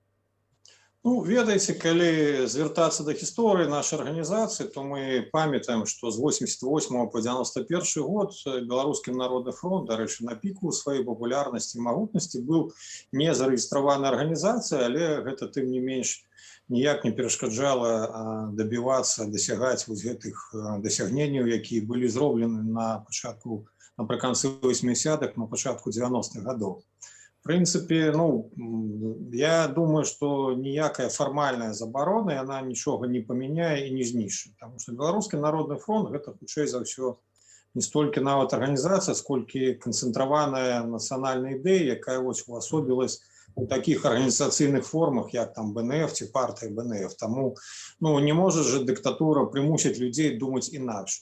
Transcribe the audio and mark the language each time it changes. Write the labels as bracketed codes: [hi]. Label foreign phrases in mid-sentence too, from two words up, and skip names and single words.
[be] Ну, ведаеце, калі звяртацца да гісторыі нашай арганізацыі, то мы памятаем, што з 88 по 91 год Беларускі народны фронт, дарэчы, на піку сваёй папулярнасці і магутнасці быў не зарэгістраванай арганізацыяй, але гэта тым не менш ніяк не перашкаджала дабівацца, дасягаць вось гэтых дасягненняў, якія былі зроблены напрыканцы 80-х, на пачатку 90-х гадоў. [ru] В принципе, ну, я думаю, что [be] ніякая фармальная забарона, она нічога не памяняе і не знішчыць. [ru] Потому что [be] Беларускі народны фронт гэта хутчэй за ўсё не столькі нават арганізацыя, сколькі канцэнтраваная нацыянальная ідэя, якая вось увасобілась у таких арганізацыйных формах, як там БНФ ці партыя БНФ. Таму ну, не можа же дыктатура прымусіць людзей думаць інакш.